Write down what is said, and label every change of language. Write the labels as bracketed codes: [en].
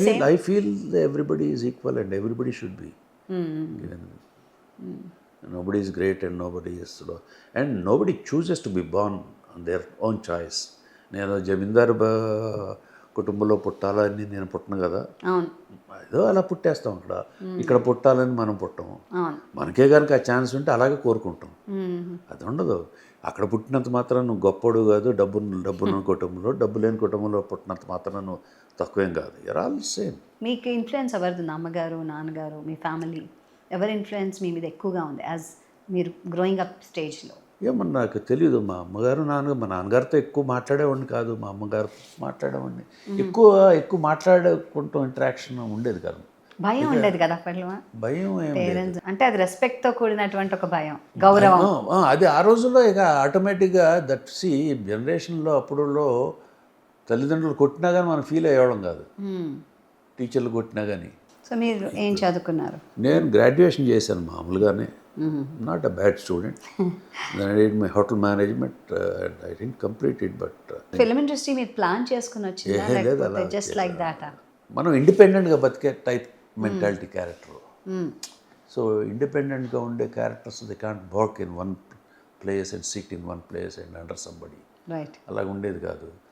[en] I feel everybody is equal and everybody should be. Nobody is great and nobody is low. And nobody chooses to be born on their own choice. [te] నేను జమీందారు కుటుంబంలో పుట్టాలని నేను పుట్టను కదా, ఏదో అలా పుట్టేస్తాం. ఇక్కడ పుట్టాలని మనం పుట్టము. మనకే కనుక ఆ ఛాన్స్ ఉంటే అలాగే కోరుకుంటాం. అది ఉండదు. అక్కడ పుట్టినంత మాత్రం నువ్వు గొప్పడు కాదు, డబ్బున్న కుటుంబంలో, డబ్బు లేని కుటుంబంలో పుట్టినంత మాత్రం నువ్వు తక్కువేం కాదు. [en] You are all same. [te] మీకు ఇన్ఫ్లుయెన్స్ ఎవరిది? అమ్మగారు, నాన్నగారు, మీ ఫ్యామిలీ ఎవరి ఇన్ఫ్లుయెన్స్ మీ మీద ఎక్కువగా ఉంది యాజ్ మీరు గ్రోయింగ్ అప్ స్టేజ్లో? ఏమన్నా నాకు తెలియదు. మా అమ్మగారు, మా నాన్నగారితో ఎక్కువ మాట్లాడేవాడిని కాదు. మా అమ్మగారు మాట్లాడేవాడిని. ఎక్కువ మాట్లాడుకుంటూ ఇంటరాక్షన్ ఉండేది కాదు. భయం ఉండేది కదా అప్పట్లో? భయం పేరెంట్స్ అంటే అది రెస్పెక్ట్తో కూడినటువంటి ఒక భయం, గౌరవం. అది ఆ రోజుల్లో ఇక ఆటోమేటిక్గా దట్ సి జనరేషన్లో అప్పుడులో తల్లిదండ్రులు కొట్టినా కానీ మనం ఫీల్ అయ్యేవాళ్ళం కాదు, టీచర్లు కొట్టినా కానీ. సో మీరు ఏం చదువుకున్నారు? నేను గ్రాడ్యుయేషన్ చేశాను మామూలుగానే. [en] Not a bad student. Then I did my hotel management and I didn't complete it, but [te] film industry మీరు ప్లాన్ చేసుకుని వచ్చిందా లేకపోతే [en] Just like that? [te] మనం ఇండిపెండెంట్గా బతికే టైప్ మెంటాలిటీ క్యారెక్టర్. సో ఇండిపెండెంట్గా ఉండే characters [en] They can't work in one place and sit in one place and under somebody. Right. [te] అలాగ ఉండేది కాదు.